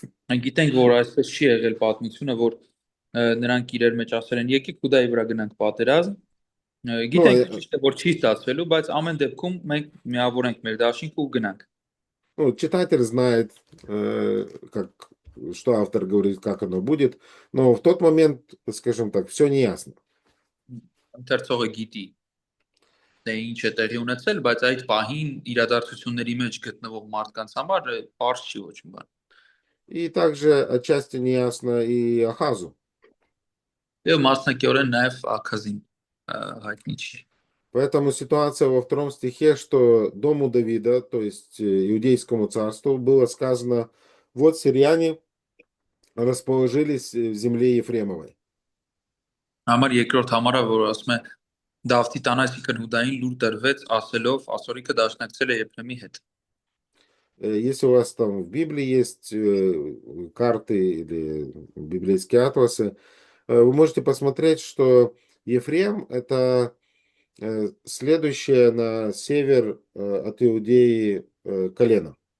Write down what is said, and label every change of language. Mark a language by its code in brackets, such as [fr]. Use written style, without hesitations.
[hy] Մենք գիտենք, որ այսպես չի եղել պատմությունը, որ նրանք իրար մեջ ասել են, եկեք Հուդայի վրա гնանք պատերազմ։ [ru] Ну, [hy] Գիտենք ճիշտ է, որ չի ստացվելու, բայց ամեն դեպքում մենք միավորենք մեր դաշինք ու գնանք։ [ru] ну, читатель знает, что автор говорит, как оно будет, но в тот момент, скажем так, все неясно. [hy] Ընթերցողը գիտի թե ինչ է տեղի ունեցել, բայց այդ պահին իրադարձությունների մեջ գտնվող մարդկանց համար բարձ չի ոչ մի բան։ [ru] И также отчасти неясно и Ахазу. [hy] Եվ մասնակիորեն նաև Աքազին հայտնի չի։ [ru] Поэтому ситуация во втором стихе, что дому Давида, то есть Иудейскому царству, было сказано, вот сирияне расположились в земле Ефремовой. [hy] Համար երկրորդ համարը, որ ասում է Դավթի տան, այսինքն Հուդային լուր տրվեց, ասելով Ասորիկը դաշնակցել է Եփրեմի հետ։ [ru] Если у вас там в Библии есть карты или библейские атласы, вы можете посмотреть, что Ефрем это следующее на север от Иудеи колено.